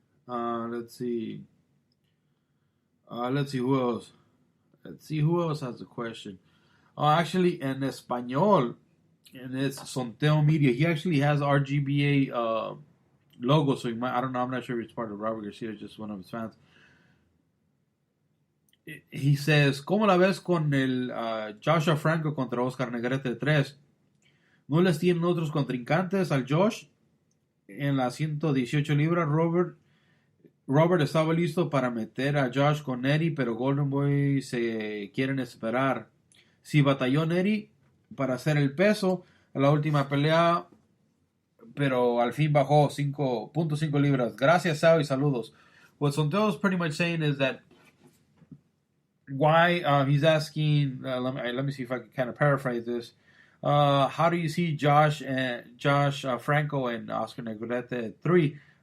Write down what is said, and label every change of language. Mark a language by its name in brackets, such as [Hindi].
[English] Let's see. Let's see who else. Let's see who else has a question. Actually, in Espanol, and it's Sonteo Media. He actually has RGBA logo, so he might. I don't know. I'm not sure if it's part of Robert Garcia or just one of his fans. He says, [Spanish] ¿cómo la ves con el Joshua Franco contra Oscar Negrete 3? ¿No les tienen otros contrincantes al Josh? En las 118 libras, Robert estaba listo para meter a Josh con Neri, pero Golden Boy se quieren esperar. Si batalló Neri para hacer el peso a la última pelea, pero al fin bajó 5.5 libras. Gracias, Sao, y saludos. [English] What Sonteo is pretty much saying is that why he's asking. Let me see if I can kind of paraphrase this. How do you see Josh Franco and Oscar Negrete at 3?